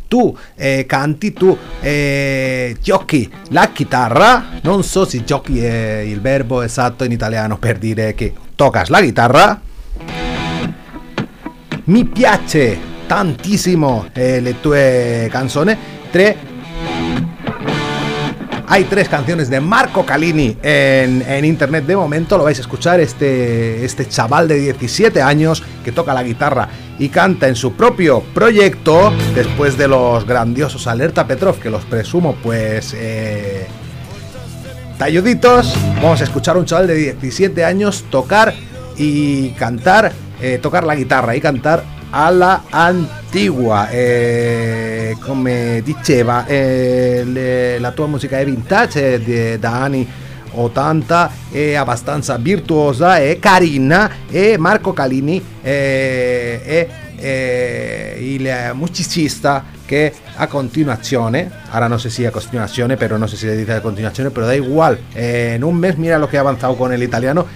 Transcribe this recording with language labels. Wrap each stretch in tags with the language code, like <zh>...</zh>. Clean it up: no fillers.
<it>Tu canti, tu giochi la chitarra, non so se giochi è il verbo esatto in italiano per dire che tocas la chitarra. Mi piace tantissimo le tue canzoni.</it> <es>Hay tres canciones de Marco Callini en internet de momento, lo vais a escuchar, este chaval de 17 años que toca la guitarra y canta en su propio proyecto, después de los grandiosos Alerta Petrov, que los presumo pues talluditos. Vamos a escuchar a un chaval de 17 años tocar y cantar, tocar la guitarra y cantar a la antigua.</es> <it>Come diceva, la tua musica è vintage, da anni 80, è abbastanza virtuosa, è carina, e Marco Callini è il musicista che a continuazione, ora non so se sia a continuazione, però non so se si dice a continuazione, però</it> <es>da igual,</es> <it>in un mese mira lo che ha avanzato con l'italiano.</it>